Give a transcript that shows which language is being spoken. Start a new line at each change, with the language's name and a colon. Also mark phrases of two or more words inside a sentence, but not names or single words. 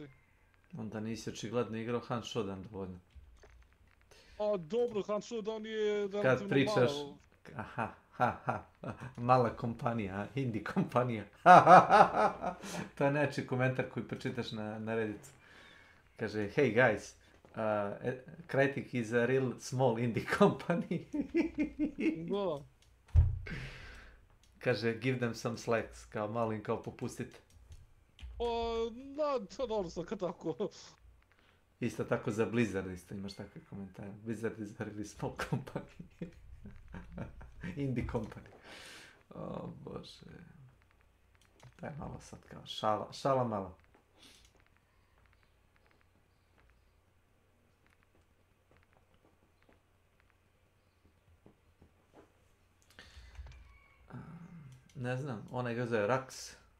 Serbian: Onda nisi očigledno igrao Hunt Showdown dovoljno. A dobro, Hunt Showdown je Kad relativno pričaš, malo. mala kompanija, indie kompanija. To je nečiji komentar koji pročitaš na Redditu. Kaže,
English: hey guys, Crytek is a real small indie company.
Serbian: Da. Kaže,
English: give them some slacks,
Serbian: kao malo im kao popustite. Da, to dobro sam kad tako. Isto tako za Blizzard isto imaš takve komentare.
English: Blizzard is a really small company. Indie company.
Serbian: O bože. Daj malo sad kao šala malo. Ne znam, onaj ga zove Rax.